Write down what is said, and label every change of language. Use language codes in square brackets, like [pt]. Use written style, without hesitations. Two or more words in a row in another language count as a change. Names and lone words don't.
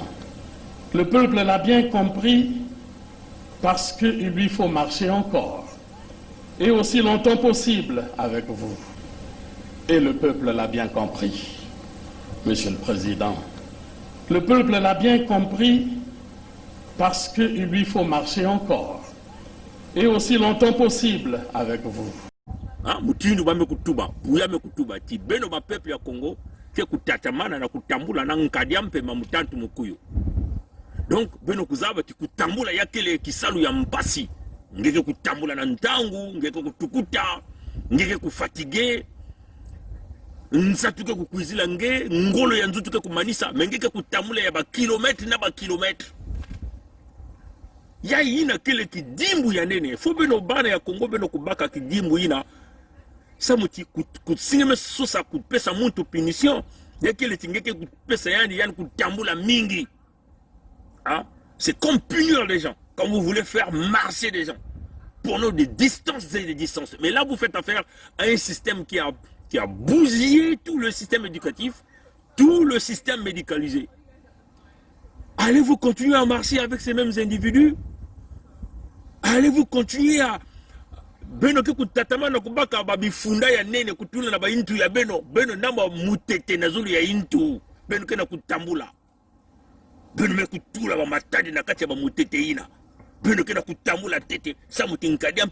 [fr] Le peuple l'a bien compris parce qu'il lui faut marcher encore et aussi longtemps possible avec vous. Et le peuple l'a bien compris, Monsieur le Président. Le peuple l'a bien compris parce qu'il lui faut marcher encore et aussi longtemps possible avec vous. [ktu] Mutindu ba mekutuba, buya mekutuba ti beno ba peuple ya Congo ke kutatamana na kutambula na nkadia mpema mutantu mukuyo. Donc beno kuzaba ti kutambula ya kele kisalu ya mpasi. Ngeke kutambula na ntangu, ngeke kutukuta, ngeke kufatigue. Nsatuke kukuizila nge, ngolo ya nzutuke kumanisa, mengeke kutambula ya ba kilometre na ba kilometre. Ya ina kele kidimbu ya nene, fo beno bana ya Congo beno kubaka kidimbu ina. Ça muti kutsingeme sosa kupesa muntu punition, ya kele tingeke kupesa yani kutambula mingi. [fr] C'est comme punir les gens quand vous voulez faire marcher des gens pendant des distances et des distances. Mais là, vous faites affaire à un système qui a bousillé tout le système éducatif, tout le système médicalisé. Allez-vous continuer à marcher avec ces mêmes individus? Allez-vous continuer à [ktu] beno ke kutatama na kubaka babifunda ya nene kutula na ba intu ya beno namba mutete na zulu ya intu beno ke na kutambula beno me kutula ba matadi na kati ya ba mutete ina beno ke na kutambula tete sa